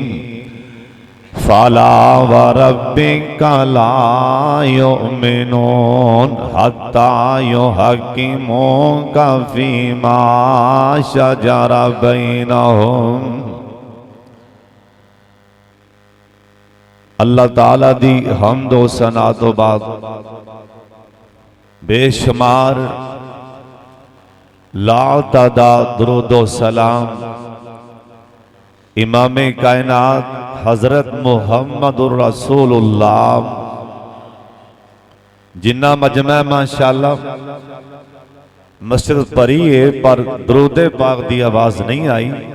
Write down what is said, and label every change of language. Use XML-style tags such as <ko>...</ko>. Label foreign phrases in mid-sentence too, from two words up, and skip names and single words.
<ar>فلا وربك لا يؤمنون حتى يحكموك فيما شجر بينهم.</ar> <pa>ਅੱਲ੍ਹਾ ਤਾਲਾ ਦੀ ਹਮਦ ਵ ਸਨਾ ਤੋਂ ਬਾਅਦ ਬੇਸ਼ੁਮਾਰ ਲਾਤਦਾ ਦਰੂਦੋ ਸਲਾਮ ਇਮਾਮ ਕਾਇਨਾਤ ਹਜ਼ਰਤ ਮੁਹੰਮਦੁਰ ਰਸੂਲੁੱਲਾਹ ਜਿੰਨਾ ਮਜਮਾ ਮਾਸ਼ਾਅੱਲ੍ਹਾ ਮਸਜਿਦ ਭਰੀ ਹੈ ਪਰ ਦਰੂਦ ਪਾਕ ਦੀ ਆਵਾਜ਼ ਨਹੀਂ ਆਈ।</pa>